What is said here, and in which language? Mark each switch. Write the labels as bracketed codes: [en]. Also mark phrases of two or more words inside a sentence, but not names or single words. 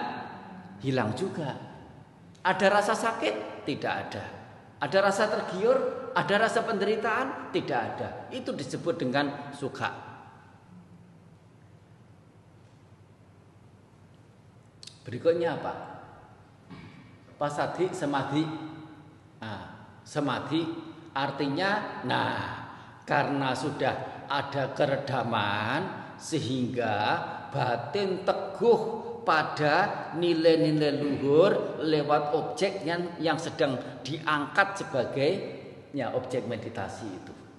[id] Hilang juga. Ada rasa sakit? Tidak ada. Ada rasa tergiur? Ada rasa penderitaan? Tidak ada. Itu disebut dengan sukha. Berikutnya apa? [pi] Passaddhi, samadhi. [id] Samadhi artinya, karena sudah ada keredaman sehingga batin teguh pada nilai-nilai luhur lewat objek yang sedang diangkat sebagai objek meditasi itu.